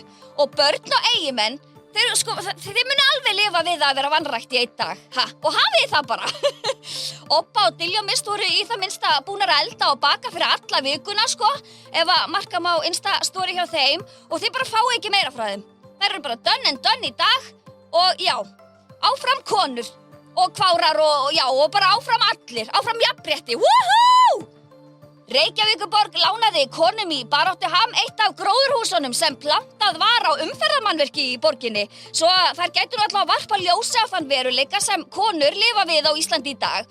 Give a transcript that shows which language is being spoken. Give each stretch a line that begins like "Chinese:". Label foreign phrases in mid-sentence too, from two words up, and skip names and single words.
Icelandic: Og börn og eigimenn, þeir munu alveg lifa við að vera vanrækt í einn dag, og hafið það bara. Obba og Diljá Mist voru í það minnsta búnar að elda og baka fyrir alla vikuna, ef að marka má Insta-story hjá þeim og þið bara fáið ekki meira frá þeim. Þær eru bara
English: done and done
Icelandic: í dag og já, áfram konur og kvárar og bara áfram allir, áfram jafnrétti, woohoo! Reykjavíkurborg lánaði konum í Baráttuham eitt af gróðurhúsunum sem plantað var á umferðarmannvirki í borginni, svo þær gætu allavega varpa ljósi á þann veruleika sem konur lifa við á Íslandi í dag.